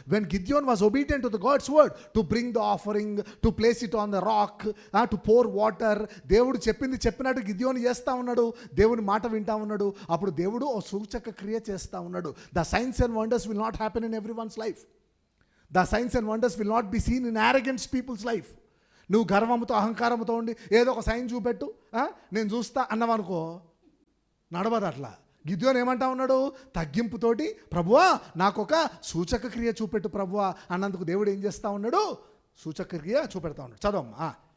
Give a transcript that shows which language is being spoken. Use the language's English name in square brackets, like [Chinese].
[English] when గిద్యోన్ was obedient to the God's word to bring the offering, to place it on the rock, to pour water, [Telugu] దేవుడు చెప్పింది చెప్పినట్టు గిద్యోన్ చేస్తూ ఉన్నాడు, దేవుని మాట వింటా ఉన్నాడు. అప్పుడు దేవుడు ఓ సూచక క్రియ చేస్తూ ఉన్నాడు. [English] The signs and wonders will not happen in everyone's life. The signs and wonders will not be seen in arrogant people's life. [Telugu] నువ్వు గర్వంతో అహంకారంతో ఉండి ఏదో ఒక సైన్ చూపెట్టు, నేను చూస్తా అన్నవనుకో, నడవదు అట్లా. గిద్యోను ఏమంటా ఉన్నాడు? తగ్గింపుతోటి ప్రభువా నాకు ఒక సూచక క్రియ చూపెట్టు ప్రభువా అన్నందుకు దేవుడు ఏం చేస్తూ ఉన్నాడు? సూచక క్రియ చూపెడతా ఉన్నాడు. చదవమ్మా.